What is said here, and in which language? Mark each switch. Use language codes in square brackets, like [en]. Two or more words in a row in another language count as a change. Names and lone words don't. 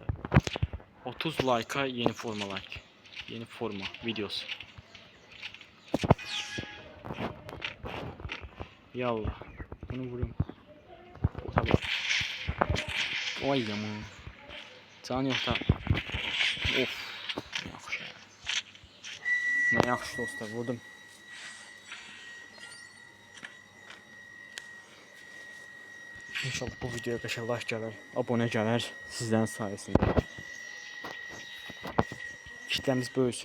[az] 30 like'a yeni forma like. Yeni forma videosu. Yallah. Bunu vurayım. Tabii. Oy yaman. [tr] Can yok da. Of. [az] Yaxşı. Ne yaxşı dostlar, vurdum. İnşallah bu videoya qəşəng like gələr, abunə gələr sizlərin sayəsində. Kitləmiz böyüsün.